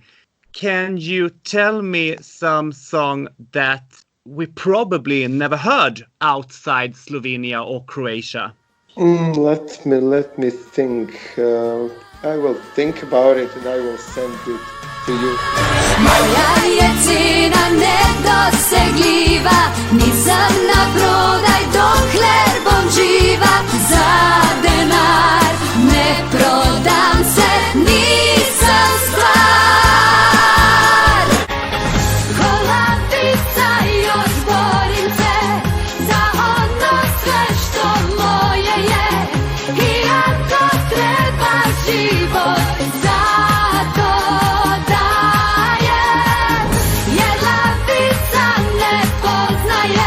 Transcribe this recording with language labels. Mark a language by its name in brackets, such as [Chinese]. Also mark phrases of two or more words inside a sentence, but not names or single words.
[English] Can you tell me some song that we probably never heard outside Slovenia or Croatia? Let me think. I will think about it and I will send it to you. [Slovenian] Moja je cena nedosegljiva, nisam na prodaj dokler bom živa. Za denar ne prodam se, [Croatian] nisam stvar. Golatica još borim se za ono sve što moje je, i ako treba život za to dajem, jer lavica ne poznaje.